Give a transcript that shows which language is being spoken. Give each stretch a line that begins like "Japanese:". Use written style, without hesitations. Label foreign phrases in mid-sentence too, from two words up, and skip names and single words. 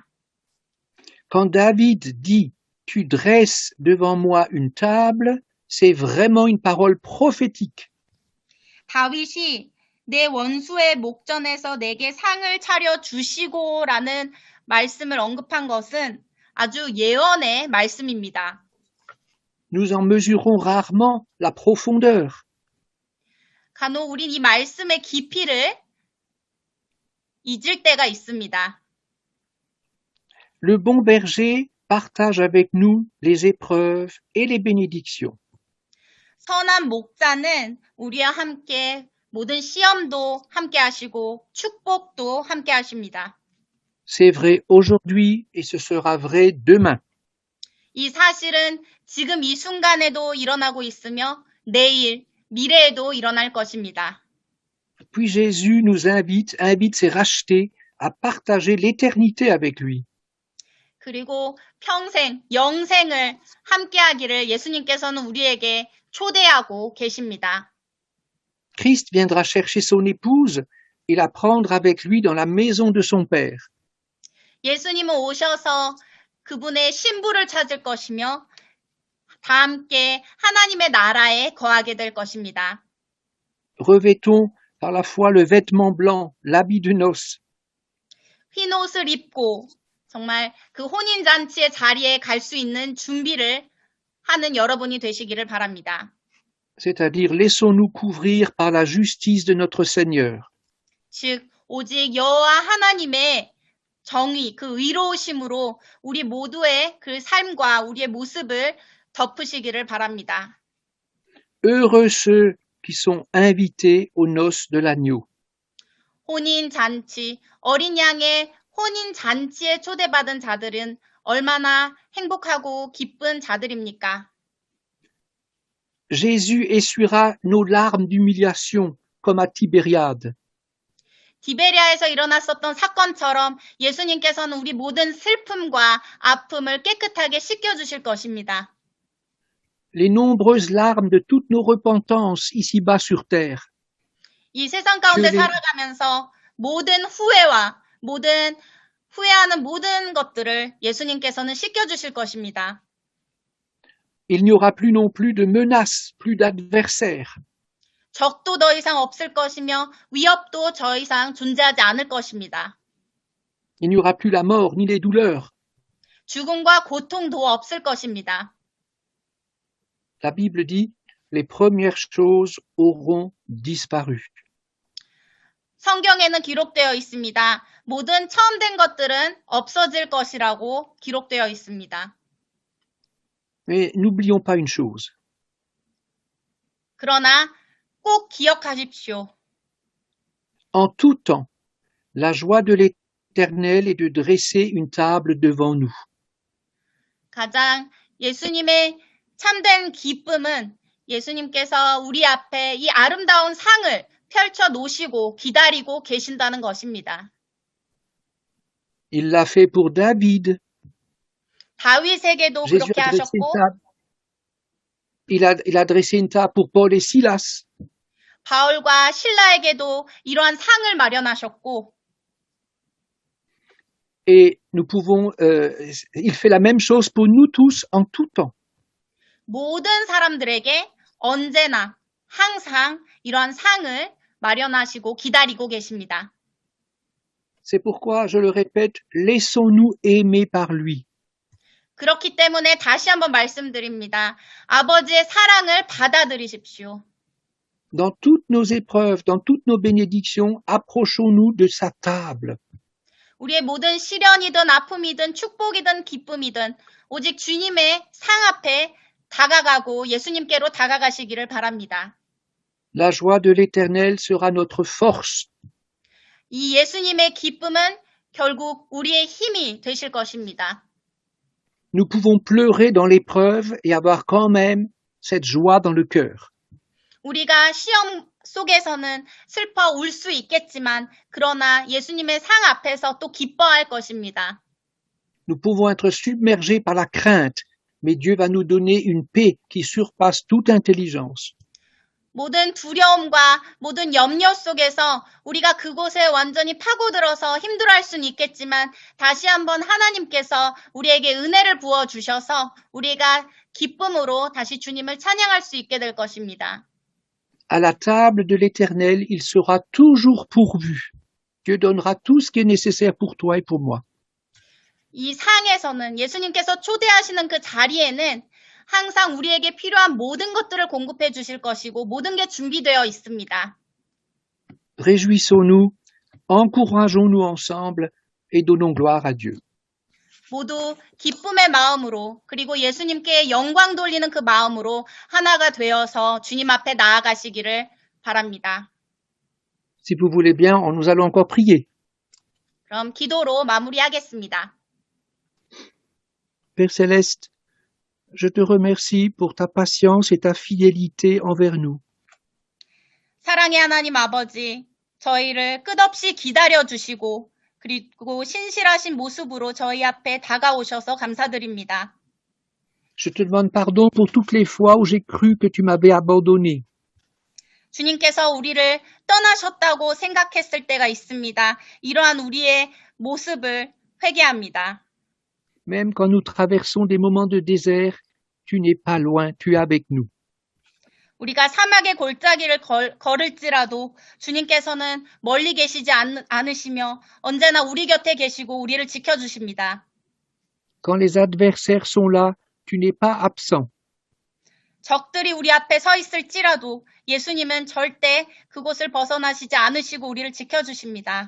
French: Quand David dit « Tu dresses devant moi une table », c'est vraiment une parole prophétique.
Korean: 다윗이 내 원수의 목전에서 내게 상을 차려 주시고라는 말씀을 언급한 것은 아주 예언의 말씀입니다.
French: nous en mesurons rarement la profondeur.
Korean: 간혹 우린 이 말씀의 깊이를 잊을 때가 있습니다.
French: Le bon berger partage avec nous les épreuves et les bénédictions.
Korean: 선한 목자는 우리와 함께 모든 시험도 함께 하시고 축복도 함께 하십니다.
French: C'est vrai aujourd'hui et ce sera vrai demain.
Korean: 이 사실은 지금 이 순간에도 일어나고 있으며 내일, 미래에도 일어날 것입니다.
French: Puis Jésus nous invite ses rachetés à partager l'éternité avec lui.
Korean: 그리고 평생, 영생을 함께 하기를 예수님께서는 우리에게 초대하고 계십니다.
French: Christ viendra chercher son épouse et la prendre avec lui dans la maison de son Père.
Korean: 예수님은 오셔서 그분의 신부를 찾을 것이며 다 함께 하나님의 나라에 거하게 될 것입니다.
French: Revêtons par la foi le vêtement blanc, l'habit de noces.
Korean: 흰 옷을 입고 정말 그 혼인잔치의 자리에 갈 수 있는 준비를 하는 여러분이 되시기를 바랍니다.
French: C'est-à-dire laissons-nous couvrir par la justice de notre Seigneur.
Korean: 즉 오직 여호와 하나님의 정의, 그 의로우심으로 우리 모두의 그 삶과 우리의 모습을 덮으시기를 바랍니다.
French: Heureux ceux qui sont invités aux noces de l'agneau.
Korean: 혼인잔치, 어린 양의 혼인잔치에 초대받은 자들은 얼마나 행복하고 기쁜 자들입니까?
French: Jésus essuiera nos larmes d'humiliation comme à Tibériade.
Korean: 디베리아에서 일어났었던 사건처럼 예수님께서는 우리 모든 슬픔과 아픔을 깨끗하게 씻겨주실 것입니다.
French: Les nombreuses larmes de toutes nos repentances ici-bas sur terre.
Korean: 이 세상 가운데 살아가면서 모든 후회와 후회하는 모든 것들을 예수님께서는 씻겨주실 것입니다.
French: Il n'y aura plus non plus de menaces, plus d'adversaires.
Korean: 적도 더 이상 없을 것이며 위협도 더 이상 존재하지 않을 것입니다.
French: Il n'y aura plus la mort ni les douleurs.
Korean: 죽음과 고통도 없을 것입니다.
French: La Bible dit, les premières choses auront disparu.
Korean: 성경에는 기록되어 있습니다. 모든 처음 된 것들은 없어질 것이라고 기록되어 있습니다.
French: Mais n'oublions pas une chose.
Korean: 그러나 꼭 기억하십시오.
French: En tout temps, la joie de l'Éternel est de dresser une table devant nous.
Korean: 가장 예수님의 참된 기쁨은 예수님께서 우리 앞에 이 아름다운 상을 펼쳐 놓으시고 기다리고 계신다는 것입니다.
French: Il l'a fait pour David.
Korean: 다윗에게도 Jésus 그렇게
French: a dressé une
Korean: 하셨고
French: table. Il a dressé une table pour Paul et Silas.
Korean: 바울과 신라에게도 이러한 상을 마련하셨고
French: Et nous pouvons, il fait la même chose pour nous tous en tout temps.
Korean: 모든 사람들에게 언제나 항상 이러한 상을 마련하시고 기다리고 계십니다.
French: C'est pourquoi, je le répète, laissons-nous aimer par lui.
Korean: 그렇기 때문에 다시 한번 말씀드립니다. 아버지의 사랑을 받아들이십시오.
French: Dans toutes nos épreuves, dans toutes nos bénédictions, approchons-nous de sa table.
Korean: 우리의 모든 시련이든 아픔이든 축복이든 기쁨이든 오직 주님의 상 앞에 다가가고 예수님께로 다가가시기를 바랍니다.
French: La joie de l'Éternel sera notre force.
Korean: 이 예수님의 기쁨은 결국 우리의 힘이 되실 것입니다.
French: Nous pouvons pleurer dans l'épreuve et avoir quand même cette joie dans le cœur.
Korean: 우리가 시험 속에서는 슬퍼 울 수 있겠지만 그러나 예수님의 상 앞에서 또 기뻐할 것입니다.
French: Nous pouvons être submergés par la crainte, mais Dieu va nous donner une paix qui surpasse toute intelligence.
Korean: 모든 두려움과 모든 염려 속에서 우리가 그곳에 완전히 파고들어서 힘들어할 수는 있겠지만 다시 한번 하나님께서 우리에게 은혜를 부어주셔서 우리가 기쁨으로 다시 주님을 찬양할 수 있게 될 것입니다.
French: À la table de l'Éternel, il sera toujours pourvu. Dieu donnera tout ce qui est nécessaire pour toi et pour moi.
Korean: 이 상에서는 예수님께서 초대하시는 그 자리에는 항상 우리에게 필요한 모든 것들을 공급해 주실 것이고 모든 게 준비되어 있습니다.
French: Réjouissons-nous, encourageons-nous ensemble et donnons gloire à Dieu.
Korean: 모두 기쁨의 마음으로 그리고 예수님께 영광 돌리는 그 마음으로 하나가 되어서 주님 앞에 나아가시기를 바랍니다.
French: Si vous voulez bien, nous allons encore prier.
Korean: 그럼 기도로 마무리하겠습니다.
French: Père Céleste, je te remercie pour ta patience et ta fidélité envers nous.
Korean: 사랑의 하나님 아버지, 저희를 끝없이 기다려 주시고 그리고 신실하신 모습으로 저희 앞에 다가오셔서 감사드립니다.
French: Je te demande pardon pour toutes les fois où j'ai cru que tu m'avais abandonné.
Korean: 주님께서 우리를 떠나셨다고 생각했을 때가 있습니다. 이러한 우리의 모습을 회개합니다.
French: Même quand nous traversons des moments de désert, tu n'es pas loin, tu es avec nous.
Korean: 우리가 사막의 골짜기를 걸을지라도 주님께서는 멀리 계시지 않으시며 언제나 우리 곁에 계시고 우리를 지켜주십니다.
French: Quand les adversaires sont là, tu n'es pas absent.
Korean: 적들이 우리 앞에 서 있을지라도 예수님은 절대 그곳을 벗어나시지 않으시고 우리를 지켜주십니다.